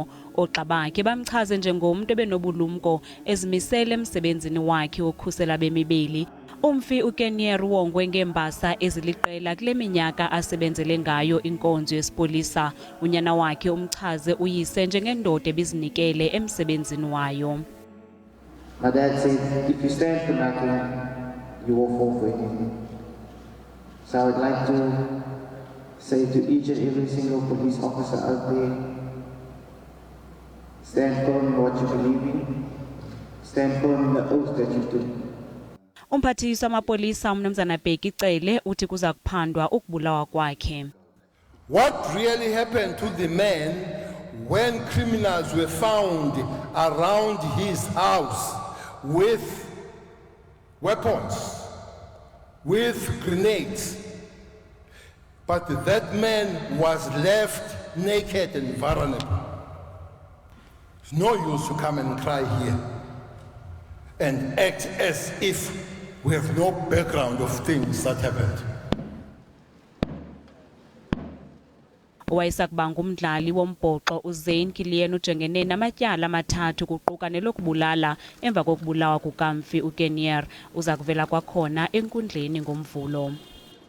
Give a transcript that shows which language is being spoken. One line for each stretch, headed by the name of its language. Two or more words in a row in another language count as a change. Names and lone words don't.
Xhosa: Oogxa bakhe bamchaze njengomntu ebenobulumko ezimisele emsebenzini wakhe wokukhusela bemibeli. UMfi uKinnear wongwe ngeembasa eziliqela kule minyaka asebenzele ngayo inkonzo yesipolisa. Unyana wakhe umchaze uyise njengendoda ebizinikele emsebenzini wayo.
English: My dad said, if you stand for nothing, you will fall for anything. So I would like to say to each and every single police officer out there, stand firm in what you believe in, stand firm in the oath that you took.
Xhosa: Umphathiswa amapolisa Umnumzana Bheki Cele uthi kuza kuphandwa ukubulawa kwakhe.
English: What really happened to the man when criminals were found around his house with weapons, with grenades, but that man was left naked and vulnerable. It's no use to come and cry here and act as if we have no background of things that happened.
Xhosa: Owayesakubanga umdlali wombhoxo uZane ujongene namatyala amathathu kuquka nelokubulala emva kokubulawa kukaMfi uKinnear. Uza kuvela kwakhona enkundleni ngoMvulo.